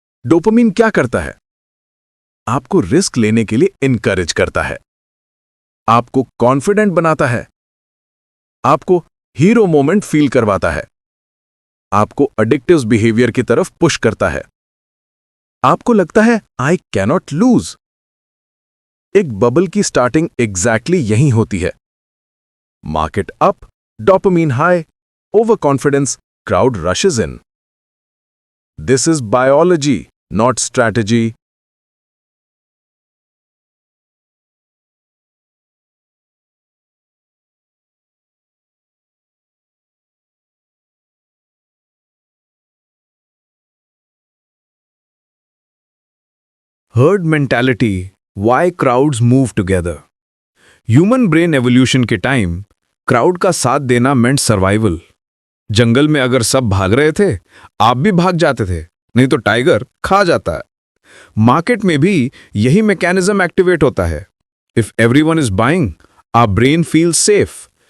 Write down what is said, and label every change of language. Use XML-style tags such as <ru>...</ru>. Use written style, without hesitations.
<hi>Dopamine क्या करता है? आपको रिस्क लेने के लिए इनकरेज करता है, आपको कॉन्फिडेंट बनाता है, आपको हीरो मोमेंट फील करवाता है, आपको एडिक्टिव बिहेवियर की तरफ पुश करता है। आपको लगता है</hi> <en>I cannot lose.</en> <hi>एक बबल की स्टार्टिंग एग्जैक्टली यही होती है।</hi> <en>Market up, dopamine high, overconfidence, crowd rushes in. This is biology, not strategy. Herd mentality, why crowds move together.</en> <hi>Human brain evolution के टाइम क्राउड का साथ देना मेंट survival. जंगल में अगर सब भाग रहे थे, आप भी भाग जाते थे, नहीं तो टाइगर खा जाता है। मार्केट में भी यही मैकेनिज्म एक्टिवेट होता है।</hi> <en>If everyone is buying, our brain feels safe.</en>